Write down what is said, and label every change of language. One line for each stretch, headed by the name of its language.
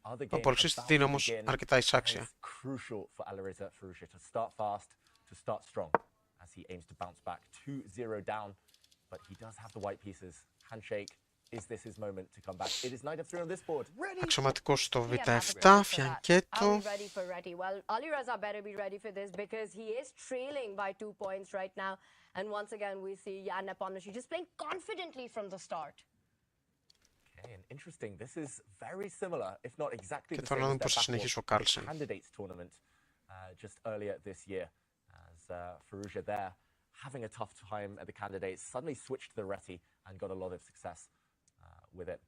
Greek: Ο υπολογιστής τη δίνει όμως αρκετά εισάξια.
English: For Alireza Firoyzja to start fast, to start strong, as he aims to bounce back 2-0 down, but he does have the white pieces. Handshake, is this his moment to come back? It is knight of 3 on this board.
Greek: Αξιωματικός στο Β7, φιανκέτο.
English: Well, Alireza better be ready for this because he is trailing by 2 points right now, and once again we see Ian Nepomniachtchi just playing confidently from the start. And interesting, this is very similar, if not exactly the same as the candidates tournament just earlier this year, as Firouzja there having a tough time at the candidates, suddenly switched to the Reti and got a lot of success with it.